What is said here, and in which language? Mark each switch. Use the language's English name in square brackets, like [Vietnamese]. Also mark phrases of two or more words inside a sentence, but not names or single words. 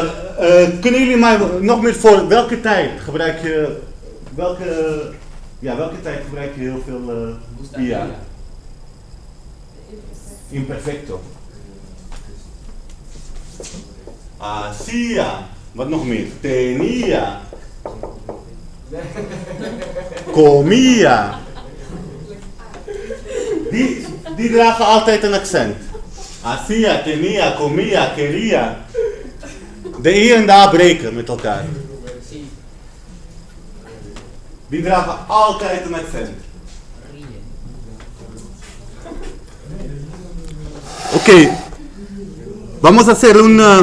[Dutch] Kunnen jullie mij nog meer voor welke tijd gebruik je welke tijd gebruik je heel veel IA? [Spanish] Imperfecto. Hacía. [Dutch] Wat nog meer? [Spanish] Tenía. Comía. [Dutch] Die dragen altijd een accent. [Spanish] Hacía, tenía, comía, quería. [Dutch] De I en de A breken met elkaar. Die dragen altijd een accent. [Spanish] Ok. Vamos a hacer un